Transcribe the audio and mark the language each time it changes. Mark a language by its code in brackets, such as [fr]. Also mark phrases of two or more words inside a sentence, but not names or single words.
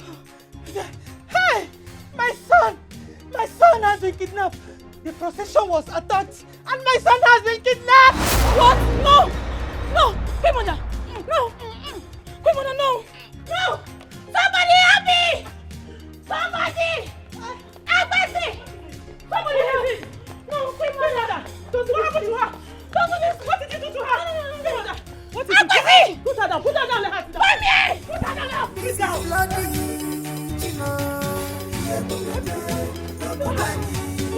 [en] Hey! My son has been kidnapped. The procession was attacked and my son has been kidnapped! What? No! No! Kwemona! No! Kwemona, no! No! Somebody help me! Somebody! Help me! Somebody help me! No, Kwemona! What happened to her? Don't do this! What did you do to her? Kwemona! What did you do? Put her down! Put her down! Let her sit down! Put her down now! Put it down! Go!